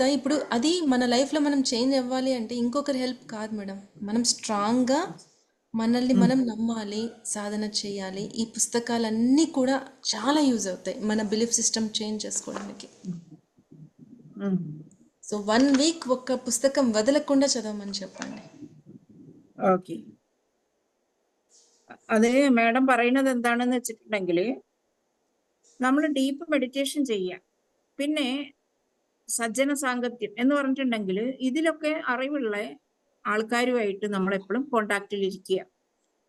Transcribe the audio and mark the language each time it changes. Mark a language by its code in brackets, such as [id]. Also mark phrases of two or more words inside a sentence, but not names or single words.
[te] ఇప్పుడు అది మన లైఫ్లో మనం చేంజ్ అవ్వాలి అంటే ఇంకొకరి హెల్ప్ కాదు మేడం. మనం స్ట్రాంగ్గా మనల్ని మనం నమ్మాలి, సాధన చేయాలి. ఈ పుస్తకాలన్నీ కూడా చాలా యూజ్ అవుతాయి మన [en] belief system [te] చేంజ్ చేసుకోవడానికి. సో 1 week ఒక్క పుస్తకం వదలకుండా చదవమని చెప్పండి. [ml] ഓക്കെ. അത് മാഡം പറയുന്നത് എന്താണെന്ന് വെച്ചിട്ടുണ്ടെങ്കിൽ, നമ്മൾ [en] deep meditation [ml] ചെയ്യാം. പിന്നെ സജ്ജന സാങ്കത്യം എന്ന് പറഞ്ഞിട്ടുണ്ടെങ്കിൽ ഇതിലൊക്കെ അറിവുള്ള ആൾക്കാരുമായിട്ട് നമ്മൾ എപ്പോഴും കോണ്ടാക്റ്റിൽ ഇരിക്കുക.